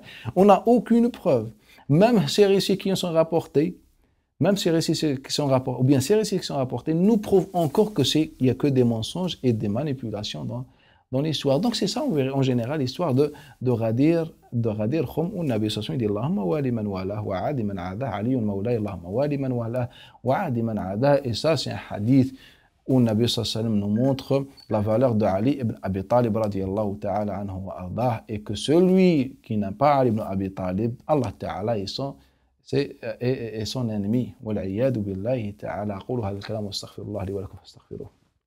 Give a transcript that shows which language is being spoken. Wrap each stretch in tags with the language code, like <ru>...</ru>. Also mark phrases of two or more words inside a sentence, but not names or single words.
<fr>On n'a aucune preuve. Même ces récits qui sont rapportés, ou bien ces récits qui sont rapportés, nous prouvent encore qu'il n'y a que des mensonges et des manipulations dans l'histoire. Donc c'est ça en général l'histoire de Ghadir de Ghadir Khum où Nabi</fr> <ar>صلى الله عليه وسلم</ar> <fr>dit</fr> <ar>اللهم وال من والاه وعاد من عاداه علي مولاي اللهم وال من والاه وعاد من عاداه.</ar> <fr>Et ça c'est un hadith où Nabi</fr> <ar>صلى الله عليه وسلم</ar> <fr>nous montre la valeur de Ali ibn Abi Talib</fr> <ar>رضي الله تعالى عنه وأرضاه,</ar> <fr>et que celui qui n'a pas Ali ibn Abi Talib,</fr> <ar>الله تعالى</ar> <fr>est son ennemi.</fr> <ar>والعياذ بالله تعالى. أقول هذا الكلام وأستغفر الله لي ولكم فاستغفروه.</ar>